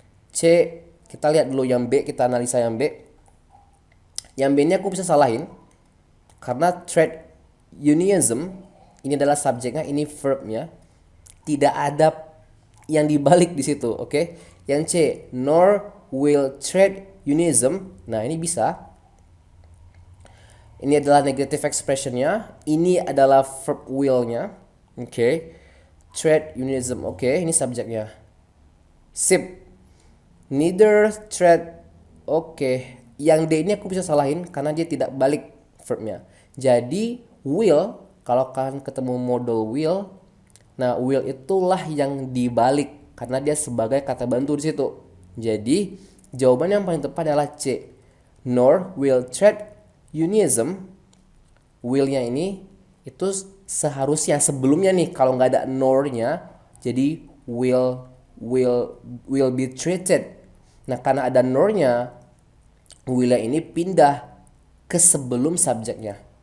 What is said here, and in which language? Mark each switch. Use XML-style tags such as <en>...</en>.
<id>C, kita lihat dulu yang B, kita analisa yang B. Yang B ini aku bisa salahin karena trade unionism ini adalah subjeknya, ini verbnya. Tidak ada yang dibalik di situ, oke? Yang C,</id> <en>nor will trade unionism.</en> <id>Nah, ini bisa. Ini adalah negative expressionnya. Ini adalah verb will-nya. Oke. Trade unionism. Oke, ini subjeknya. Sip.</id> <en>Neither trade. Oke.</en> <id>Yang D ini aku bisa salahin karena dia tidak balik verbnya. Jadi will, kalau kalian ketemu model will, nah will itulah yang dibalik karena dia sebagai kata bantu di situ. Jadi jawaban yang paling tepat adalah C.</id> <en>Nor will trade unionism.</en> <id>Will-nya ini itu seharusnya sebelumnya nih kalau nggak ada nor-nya, jadi</id> <en>will be treated.</en> <id>Nah karena ada nor-nya, will-nya ini pindah ke sebelum subjeknya.</id>